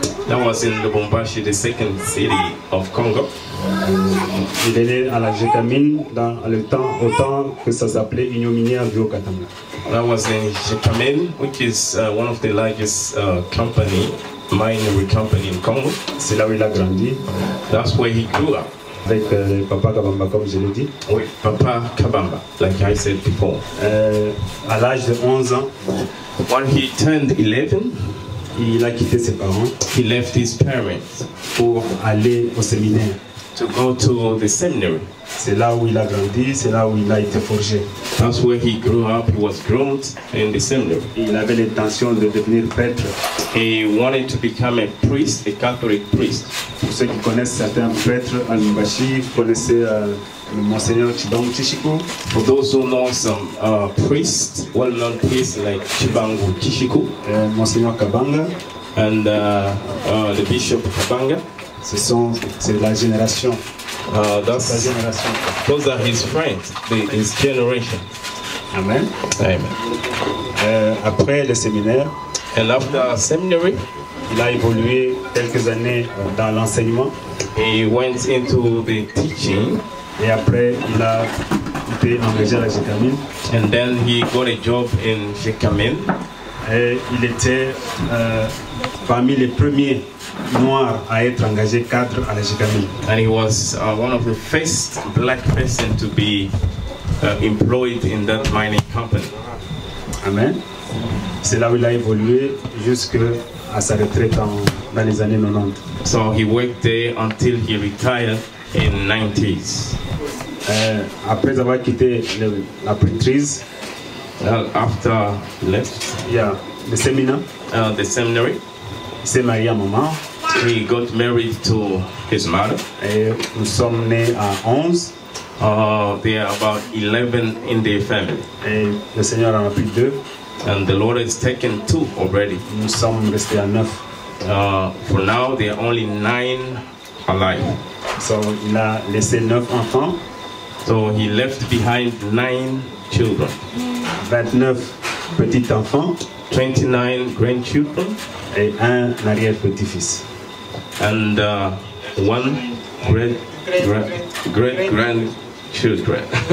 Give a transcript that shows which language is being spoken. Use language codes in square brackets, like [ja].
[en] That was in Lubumbashi, the second city of Congo. [fr] Il est né à la Jekamine dans le temps, au temps que ça s'appelait Union Minière du Haut-Katanga. [en] That was in Jekamine, which is one of the largest minery company in Congo. [fr] C'est là où il a grandi. [en] That's where he grew up. [fr] Avec Papa Kabamba, comme je l'ai dit. [en] Oui, Papa Kabamba, like I said before. [fr] À l'âge de 11 ans, [en] when he turned 11, [fr] il a quitté ses parents. [en] He left his parents [fr] pour aller au séminaire. [en] To go to the seminary. [fr] C'est là où il a grandi, c'est là où il a été forgé. [en] That's where he grew up. He was groomed in the seminary. [fr] Il avait l'intention de devenir prêtre. [en] He wanted to become a priest, a Catholic priest. [fr] Pour ceux qui connaissent certains prêtres à Lubumbashi, vous connaissez le Monseigneur Chibangu Chishiku. [en] For those who know some priests, well-known priests like Chibangu Chishiku, Monseigneur Kabanga, and the Bishop Kabanga. [fr] C'est la génération. That's la génération. [en] Those are his friends, his generation. Amen. Amen. [fr] Après le séminaire, [en] and after seminary, [fr] il a évolué quelques années dans l'enseignement. [en] He went into the teaching. [fr] Et après, il a été engagé à la Jekamine. [en] And then he got a job in Jekamine. [fr] Et il était parmi les premiers noirs à être engagé cadre à la Jekamine. [en] And he was one of the first black person to be employed in that mining company. Amen. [fr] C'est là où il a évolué jusqu'à sa retraite dans les années 90. [en] So he worked there until he retired in 90s. [fr] Après avoir quitté la prêtrise, [en] after left, the seminary, [fr] il s'est marié à maman. [en] He got married to his mother. [fr] Et nous sommes nés à 11. [en] There are about 11 in their family. [fr] Et le Seigneur en a pris 2. [en] And the Lord has taken 2 already. [fr] Nous sommes restés à 9. [en] For now, there are only 9 alive. So [fr] il a laissé 9 enfants. [en] So he left behind 9 children. [fr] 29 petits enfants. [en] 29 grandchildren. [fr] Et un arrière-petit-fils. [en] And 1 great-grandchildren.